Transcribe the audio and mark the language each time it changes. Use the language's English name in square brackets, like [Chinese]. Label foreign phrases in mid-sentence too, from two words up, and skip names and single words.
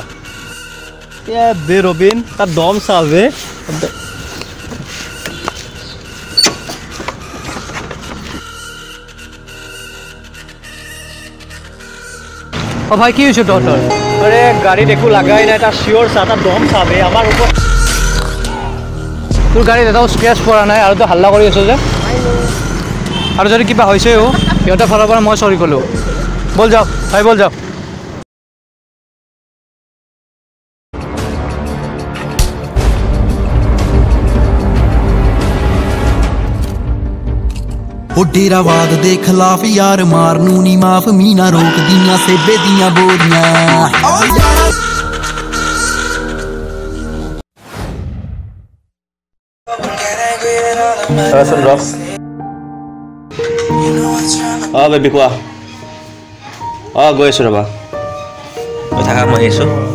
[Assamese] এ বে ৰবিন তাৰ দম চা বে ও ভাই কি হৈছে তহঁতৰ আৰে গাড়ীত একো লাগাই নাই তাৰ চিয়ৰ চা তাৰ দম চা বে আমাৰ ওপৰত তোৰ গাড়ীত এটাও স্ক্ৰেচ পৰা নাই আৰু তই হাল্লা কৰি আছ যে আৰু যদি কিবা হৈছেও সিহঁতৰ ফালৰ পৰা মই চৰি ক'লোঁ বল যাওঁ ভাই বল যাওঁ [Punjabi] ਉਹ ਡੇਰਾਵਾਦ ਦੇ ਖਿਲਾਫ ਯਾਰ ਮਾਰ ਨੂੰ ਨਹੀਂ ਮਾਫ ਮੀਨਾ ਰੋਕਦੀਆਂ ਸੇਬੇ ਦੀਆਂ ਬੋਰੀਆਂ [Assamese] চোন ৰখ বেবী কোৱা গৈ আছোঁ ৰ'বা গৈ থাকা মই আহিছোঁ